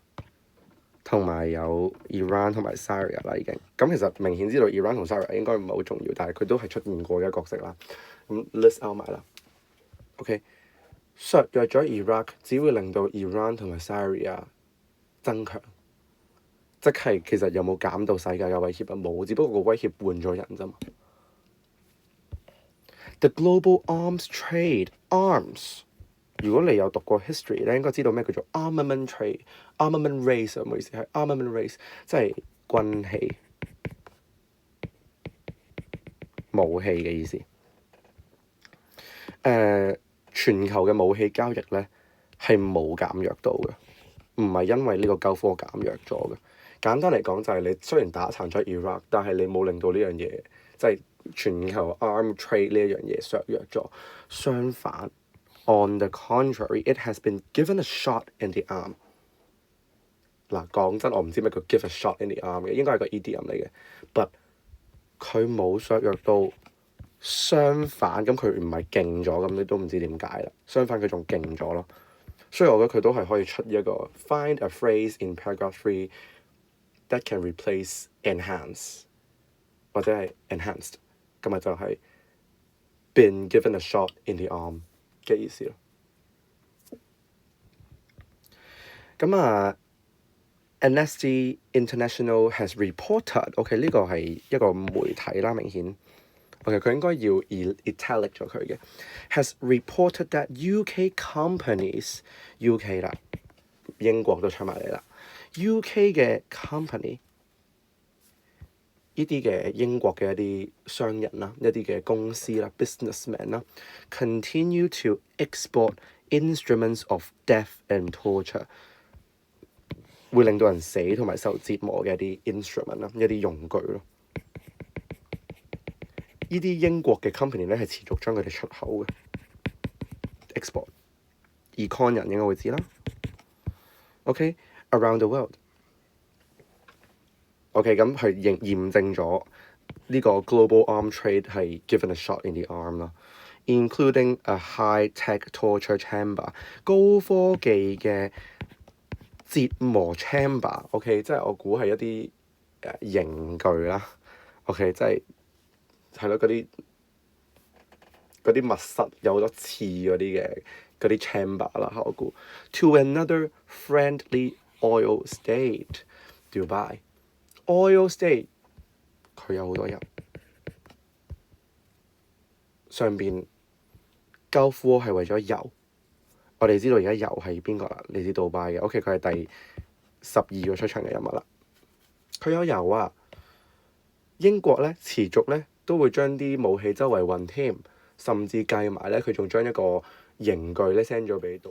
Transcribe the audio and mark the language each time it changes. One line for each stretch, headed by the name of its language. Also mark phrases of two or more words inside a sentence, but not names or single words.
Cantonese: 同埋有 Iran 同埋 Syria 啦，已經咁其實明顯知道 Iran 同 Syria 應該唔係好重要，但係佢都係出現過嘅角色啦。咁
English: list out
Cantonese: 埋啦。OK， 削弱咗 Iraq， 只會令到 Iran 同埋 Syria 增強，即係其實有冇減到世界嘅威脅啊？冇，只不過個威脅換咗人啫嘛。
English: The global arms trade arms。
Cantonese: 如果你有讀過 history 咧，應該知道咩叫做
English: armament trade、 armament race
Cantonese: 啊，唔好意思，係
English: armament race，
Cantonese: 即係軍器、武器嘅意思。全球嘅武器交易咧係冇減弱到嘅，唔係因為呢個交科減弱咗嘅。簡單嚟講就係你雖然打殘咗 Iraq， 但係你冇令到呢樣嘢即係全球
English: arm trade
Cantonese: 呢一樣嘢削弱咗，相反。
English: On the contrary, it has been given a shot in the arm。
Cantonese: 嗱，講真，我唔知咩叫
English: give a shot in the arm
Cantonese: 嘅，應該係個 idiom 嚟嘅。But 佢冇削弱到，相反，咁佢唔係勁咗，咁你都唔知點解啦。相反，佢仲勁咗咯。所以我覺得佢都係可以出一個
English: find a phrase in paragraph 3 that can replace enhance
Cantonese: 或者係 enhanced， 咁咪就係
English: been given a shot in the arm。
Cantonese: 嘅意思咯。咁
English: Amnesty International has reported，
Cantonese: OK、呢個係一個媒體啦，明顯。OK， 佢應該要 italic 咗佢嘅。
English: has reported that UK companies UK
Cantonese: 啦，英國都出埋嚟啦。UK 嘅 company 呢啲嘅英國嘅一啲商人啦，一啲嘅公司啦 ，businessmen 啦 ，
English: continue to export instruments of death and torture。
Cantonese: 會令到人死同埋受折磨嘅一啲 instrument 啦，一啲用具咯。呢啲英國嘅 company 咧係持續將佢哋出口嘅 export。Econ 人應該會知啦。OK，
English: around the world。
Cantonese: OK， 咁佢驗證咗呢個
English: global arm trade 係 given a shot in the arm 啦，including a high-tech torture chamber
Cantonese: 高科技嘅折磨 chamber，OK， 即係我估係一啲刑具啦。OK， 即係咯，嗰啲密室有好多刺嗰啲 chamber 啦，我估。
English: To another friendly oil state
Cantonese: Dubai oil state 佢有好多油，上邊 Gulf War 係為咗油。我哋知道而家油係邊個啦？嚟自杜拜嘅。OK， 佢係第12個出場嘅人物啦。佢有油啊！英國咧持續咧都會將啲武器周圍運添，甚至計埋咧佢仲將一個刑具咧 send 咗俾杜。